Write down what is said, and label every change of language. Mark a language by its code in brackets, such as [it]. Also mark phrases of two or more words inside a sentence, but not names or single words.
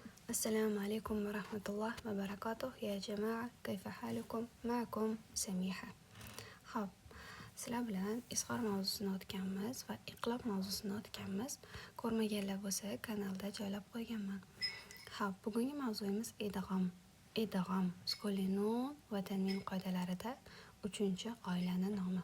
[ar] السلام عليكم ورحمة الله وبركاته يا جماعة، كيف حالكم؟ معكم سميحة. [uz] Hop, sizlar bilan izhor mavzusini o'tganmiz va iqlob mavzusini o'tganmiz. Ko'rmaganlar bo'lsa kanalda joylab qo'yganman. Hop, bugungi mavzuyimiz idg'om. Idg'om sukuli nun va tanvin qoidalarida 3-oilani nomi.